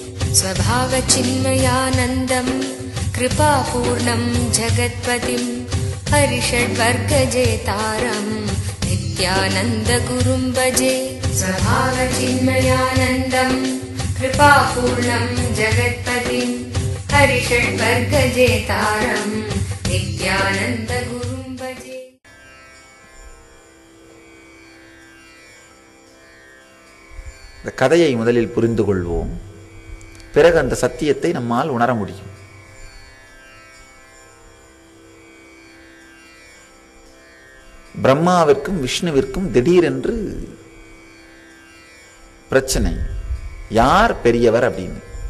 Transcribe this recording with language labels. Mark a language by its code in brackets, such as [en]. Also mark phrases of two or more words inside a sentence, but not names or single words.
[sa] स्वभावचिन्मयानन्दं कृपापूर्णं जगत्पतिं हरिषड्वर्गजेतारं नित्यानन्दगुरुं भजे। स्वभावचिन्मयानन्दं कृपापूर्णं जगत्पतिं हरिषड्वर्गजेतारं नित्यानन्दगुरुं भजे। [ta] இந்த கதையை முதலில் புரிந்து கொள்வோம். பிறகு அந்த சத்தியத்தை நம்மால் உணர முடியும். பிரம்மாவிற்கும் விஷ்ணுவிற்கும் திடீரென்று பிரச்சனை, யார் பெரியவர் அப்படின்னு.